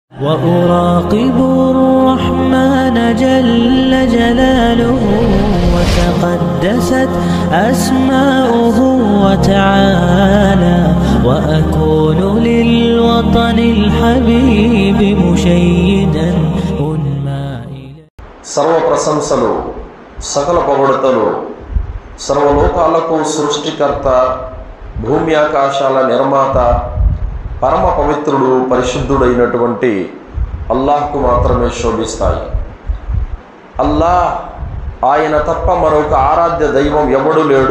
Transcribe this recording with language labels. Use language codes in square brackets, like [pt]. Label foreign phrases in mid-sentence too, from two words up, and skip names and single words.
[ar] وأراقب الرحمن جل جلاله وتقدست أسماؤه وتعالى وأكون للوطن الحبيب مشيدا أنمى [te] సర్వ ప్రశంసలు సకల పొగడుతలు సర్వలోకాలకు సృష్టికర్త భూమి ఆకాశాల నిర్మాత పరమ పవిత్రుడు పరిశుద్ధుడైనటువంటి అల్లాహ్కు మాత్రమే శోభిస్తాయి. అల్లాహ్ ఆయన తప్ప మరొక ఆరాధ్య దైవం ఎవడు లేడు.